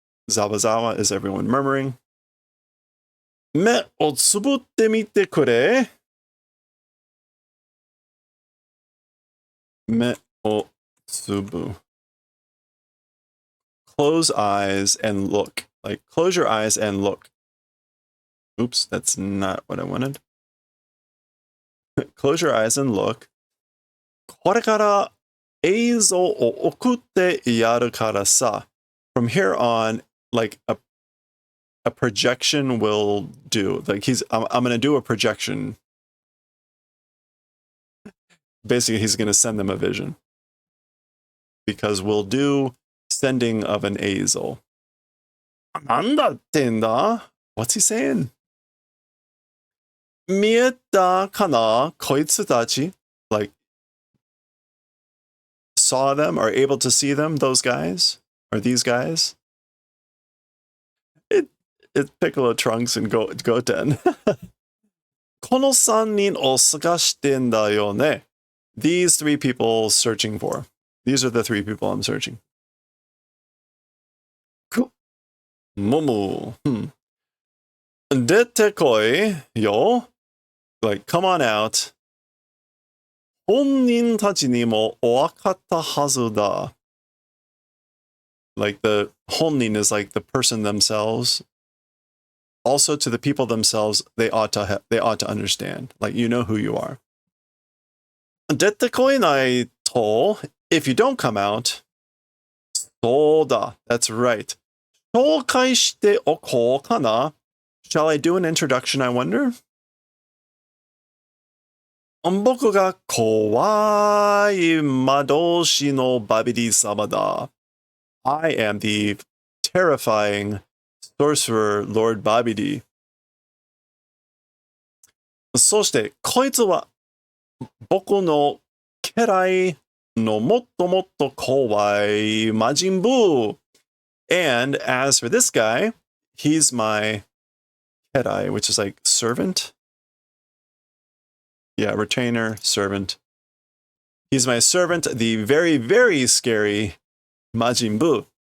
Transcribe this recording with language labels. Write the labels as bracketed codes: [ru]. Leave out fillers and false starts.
[en] Zawazawa, is everyone murmuring? [ja] 目をつぶってみてくれ. 目をつぶ. [en] Close eyes and look. Like, close your eyes and look. Oops, that's not what I wanted. Close your eyes and look. [ja] これから映像を送ってやるからさ. [en] From here on, like a projection will do. Like I'm going to do a projection. Basically, he's going to send them a vision. Because we'll do sending of an eizel. [ja] なんだってんだ? [en] What's he saying? [ja] 見えたかな?こいつたち? [en] Like, saw them or able to see them, those guys? Or these guys? It's Piccolo Trunks and Goten. [ja] この3人を探してんだよね. [en] These 3 people searching for. These are the 3 people I'm searching. [ja] Momo. 出てこいよ. [en] Like, come on out. [ja] 本人たちにもわかったはずだ. [en] Like the 本人 is like the person themselves. Also to the people themselves, they ought to understand. Like, you know who you are. [ja] 出てこいないと, [en] if you don't come out, [ja] そうだ, [en] that's right. [ja] 紹介しておこうかな? [en] Shall I do an introduction, I wonder? [ja] 僕が怖い魔導士のバビディ様だ. [en] I am the terrifying sorcerer Lord Babidi. [ja] そしてこいつは僕の家来のもっともっと怖い魔人ブー. [en] And as for this guy, he's my Kedai, which is like servant. Yeah, retainer, servant. He's my servant, the very, very scary Majin Buu.